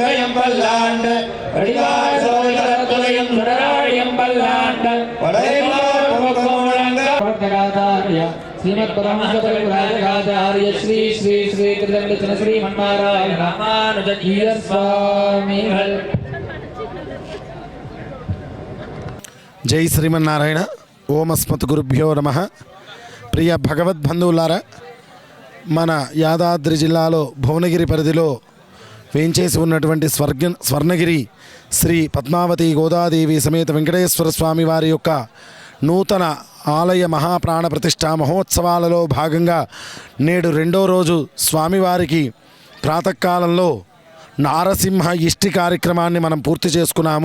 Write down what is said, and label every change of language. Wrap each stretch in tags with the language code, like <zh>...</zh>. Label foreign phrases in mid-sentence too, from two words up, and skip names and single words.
<ta>பல்லாண்டு வடிவாய் சோழத்துறையும் சுடராழியம் பல்லாண்டு ஸ்ரீமத் பரமஹம்சபரிவ்ராஜகாச்சார்ய ஸ்ரீ ஸ்ரீ ஸ்ரீ திருதண்டச்சன ஸ்ரீ மன்மாராய ராமானுஜீய சுவாமிகள்.</ta> <te>జై శ్రీమన్నారాయణ.</te> <sa>ఓం అస్మత్ గురుభ్యో నమః.</sa> <te>ప్రియ భగవద్బంధువులారా, మన యాదాద్రి జిల్లాలో భువనగిరి పరిధిలో వేంచేసి ఉన్నటువంటి స్వర్ణగిరి శ్రీ పద్మావతి గోదాదేవి సమేత వెంకటేశ్వర స్వామి వారి యొక్క నూతన ఆలయ మహాప్రాణ ప్రతిష్ఠా మహోత్సవాలలో భాగంగా నేడు రెండో రోజు స్వామివారికి ప్రాతకాలంలో నారసింహ ఇష్టి కార్యక్రమాన్ని మనం పూర్తి చేసుకున్నాము.</te>